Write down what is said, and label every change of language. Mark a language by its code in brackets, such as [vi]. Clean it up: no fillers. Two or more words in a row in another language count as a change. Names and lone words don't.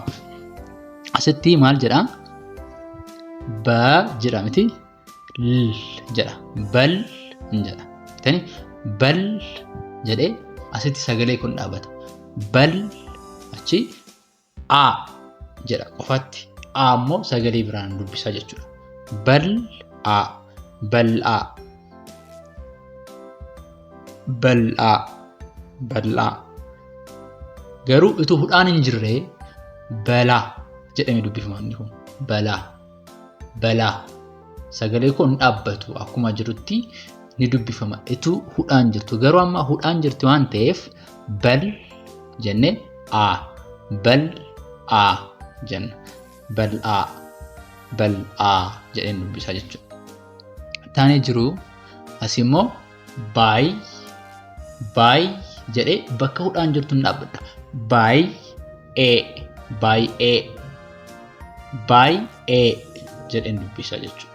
[om] Asitti maal jedha? Ba jedha miti l jedha. Bal jedha. Tani bal jedhee asitti sagalee kun dhaabata. Bal achi a jedha qofaatti. A immoo sagalee biraan dubbisa jechuudha. Bal a bal a bal a bal a garuu utuu hudhaan hin jirre balaa jedhamee dubbifama inni kun balaa sagalee kun dhaabbatu akkuma jirutti ni dubbifama utuu hudhaan jirtu garuu amma hudhaan jirti waan ta'eef bal jennee a bal a jenna bal a jedheen dubbisa jechuudha. Taanee jiru as immoo baay jedhee bakka hudhaan jirtu hin dhaabbata. Baay'ee jedheen dubbisa jechuudha.